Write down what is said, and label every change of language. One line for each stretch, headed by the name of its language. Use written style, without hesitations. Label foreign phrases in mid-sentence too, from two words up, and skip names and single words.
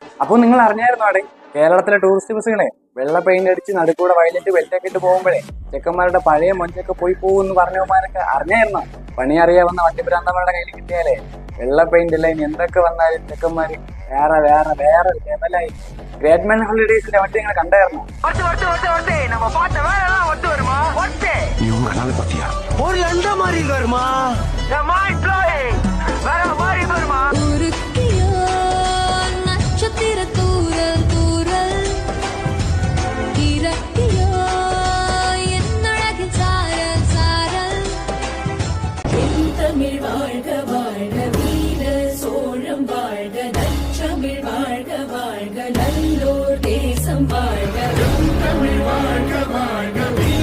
Malayalam: അപ്പോൾ നിങ്ങൾ അറിഞ്ഞായിരുന്നു അവിടെ കേരളത്തിലെ ടൂറിസ്റ്റ് ബസ്സുകളെ വെള്ള പെയിന്റ് അടിച്ച് നടുക്കൂടെ വയലറ്റ് വെല്ലൊക്കെ ഇട്ട് പോകുമ്പോഴേ ചെക്കന്മാരുടെ പഴയ മൊഞ്ചൊക്കെ പോയി പോകുമെന്ന് പറഞ്ഞവന്മാരൊക്കെ അറിഞ്ഞായിരുന്നോ? പണി അറിയാവുന്ന വണ്ടിഭ്രാന്തന്മാരുടെ കയ്യിൽ കിട്ടിയാലേ വെള്ള പെയിന്റ് അല്ല ഇനി എന്തൊക്കെ വന്നാലും ചെക്കന്മാര് വേറെ വേറെ വേറെ ലെവലായി. ഗ്രേറ്റ് മാൻ ഹോളിഡേയ്സിന്റെ വണ്ടി നിങ്ങൾ കണ്ടായിരുന്നു?
Tamil: ஒரு எந்த மாதிரி வருமா நட்சத்திர தூரல் தூரல் இறக்கியோ என்னழகின் சாரல் சாரல் தமிழ் வாழ்க வாழ்க வீர சோழம் வாழ்க நற்றமிழ் வாழ்க வாழ்க நல்லோர் தேசம் வாழ்க தமிழ் வாழ்க வாழ்க